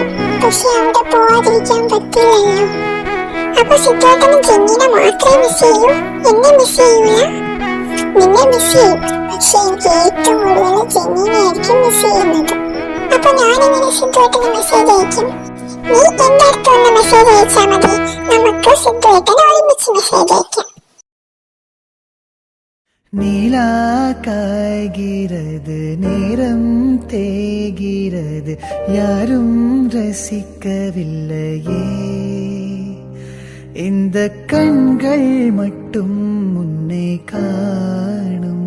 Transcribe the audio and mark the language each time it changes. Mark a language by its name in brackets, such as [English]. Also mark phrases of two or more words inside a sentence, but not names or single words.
[Malayalam] പക്ഷെ അവിടെ പോവാതിരിക്കാൻ പറ്റില്ലല്ലോ. അപ്പൊ സിദ്ധുവേട്ടന് ജെന്നിനെ മാത്രമേ മിസ് ചെയ്യൂ, എന്നെ മിസ് ചെയ്യൂല? നിന്നെ മിസ് ചെയ്യും, പക്ഷെ എനിക്ക് ഏറ്റവും കൂടുതൽ ജെന്നിനെ ആയിരിക്കും മിസ് ചെയ്യുന്നത്. അപ്പൊ ഞാനെങ്ങനെ സിദ്ധുവേട്ടന് മെസ്സേജ് അയക്കും? നീ എന്റെ അടുത്ത് വന്ന് മെസ്സേജ് അയച്ചാൽ മതി. നമുക്ക് സിദ്ധുവേട്ടന് ഒരുമിച്ച് മെസ്സേജ് അയക്കാം. [Tamil] நிலா காய்கிறது, நேரம் தேய்கிறது, யாரும் ரசிக்கவில்லையே. இந்த கண்கள் மட்டும் உன்னை காணும்.